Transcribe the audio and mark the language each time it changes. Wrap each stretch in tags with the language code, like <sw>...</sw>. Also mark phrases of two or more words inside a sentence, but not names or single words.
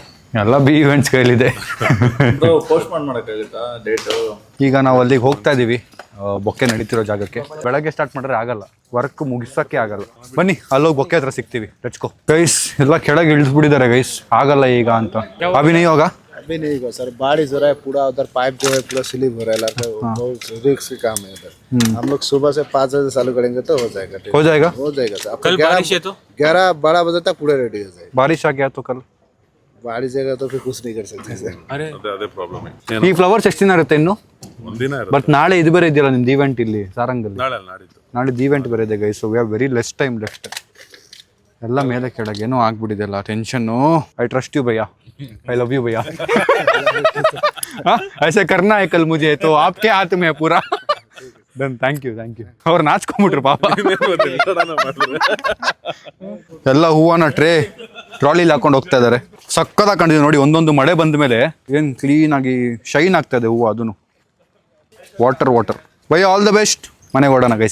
<kn>ಎಲ್ಲ ಬಿ ಇವೆಂಟ್ಸ್ ಕೈಲಿದೆ. ಪೋಸ್ಟ್ಪೋನ್ ಮಾಡೋಕ್ಕಾಗುತ್ತಾ ಡೇಟು? ಈಗ ನಾವು ಅಲ್ಲಿಗೆ ಹೋಗ್ತಾ ಇದ್ದೀವಿ, ಬೊಕ್ಕೆ ನಡೀತಿರೋ ಜಾಗಕ್ಕೆ. ಬೆಳಗ್ಗೆ ಸ್ಟಾರ್ಟ್ ಮಾಡಿದ್ರೆ ಆಗಲ್ಲ, ವರ್ಕ್ ಮುಗಿಸೋಕ್ಕೆ ಆಗಲ್ಲ. ಬನ್ನಿ ಅಲ್ಲೋಗಿ ಬೊಕ್ಕೆ ಹತ್ರ ಸಿಗ್ತೀವಿ. ಟಚ್ಕೋ ಗೈಸ್, ಎಲ್ಲ ಕೆಳಗೆ ಇಳಿಸ್ಬಿಟ್ಟಿದ್ದಾರೆ ಗೈಸ್, ಆಗಲ್ಲ ಈಗ ಅಂತ. ಅಭಿನಯ ಹೋಗ</kn> <hi>अभी नहीं होगा सर, बारिश हो रहा है पूरा, उधर पाइप जो है पूरा स्लिप हो रहा है, लगता है बहुत रिस्क काम है उधर। हम लोग सुबह से 5 बजे चालू करेंगे तो हो जाएगा सर। कल बारिश है तो 11-12 बजे तक पूरा रेडी हो जाएगा। बारिश आ गया तो कल बारिश आएगा तो फिर कुछ नहीं कर सकते सर।</hi> <kn>ಅದೇ ಪ್ರಾಬ್ಲಮ್. ಈ ಫ್ಲವರ್ಸ್ ಎಷ್ಟು ದಿನ ಇರುತ್ತೆ ಇನ್ನು? ಒಂದಿನ ಇರುತ್ತೆ. ಬಟ್ ನಾಳೆ ಇದು ಬೇರೆ ಇದೆಯಲ್ಲ ನಿಮ್ದು ಈವೆಂಟ್ ಇಲ್ಲಿ ಸಾರಂಗಲ್ಲಿ. ನಾಡಿದ್ದು ನಾಡಿದ್ದು ಈವೆಂಟ್ ಬೇರೆ ಇದೆ ಗೈಸ್.</kn> <en>so we have very less time left.</en> <kn>ಎಲ್ಲ ಮೇಲೆ ಕೆಳಗೆ ಏನೋ ಆಗ್ಬಿಟ್ಟಿದೆ ಅಲ್ಲ, ಟೆನ್ಷನ್ನು.</kn> <en>I trust you bhaiya, I love you bhaiya.</en> <hi>ऐसे करना है कल मुझे तो आपके हाथ में है पूरा।</hi> <en>done, thank you</en> <kn>ಅವ್ರು ನಾಚ್ಕೊಂಡ್ಬಿಟ್ರು ಪಾಪ. ಎಲ್ಲ ಹೂವನ ಟ್ರಾಲಿಲಿ ಹಾಕೊಂಡು ಹೋಗ್ತಾ ಇದಾರೆ. ಸಕ್ಕತ್ತಾಗಿ ಕಾಣಿದೆ ನೋಡಿ. ಒಂದೊಂದು ಮಳೆ ಬಂದ ಮೇಲೆ ಏನು ಕ್ಲೀನ್ ಆಗಿ ಶೈನ್ ಆಗ್ತಾ ಇದೆ ಹೂವು. ಅದನ್ನು ವಾಟರ್ ಭಯ್ಯ,</kn> <en>all the best.</en> <kn>ಮನೆಗೆ ಹೊಡೋಣ ಗೈಸ್.</kn>